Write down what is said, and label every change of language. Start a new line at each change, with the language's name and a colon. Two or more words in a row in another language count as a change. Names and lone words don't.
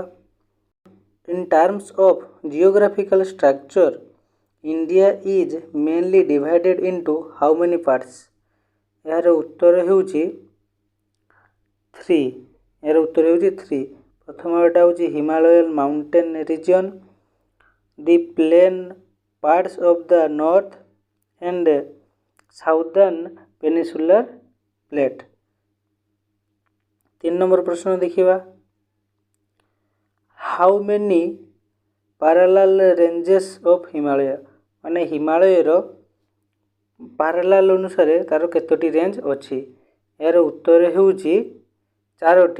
English: In terms of geographical structure India is mainly divided into how many parts.
Odia: ଏହାର ଉତ୍ତର ହେଉଛି 3। ଏହାର ଉତ୍ତର ହେଉଛି 3। ପ୍ରଥମଟା ହେଉଛି
English: Himalayan mountain region, the plain parts of the north and southern peninsular plate।
Odia: 3 ନମ୍ବର ପ୍ରଶ୍ନ ଦେଖିବା।
English: How many parallel ranges of Himalaya.
Odia: ମାନେ ହିମାଳୟର ପାରାଲାଲ ଅନୁସାରେ ତା'ର କେତୋଟି ରେଞ୍ଜ ଅଛି। ଏହାର ଉତ୍ତର ହେଉଛି 4ଟି।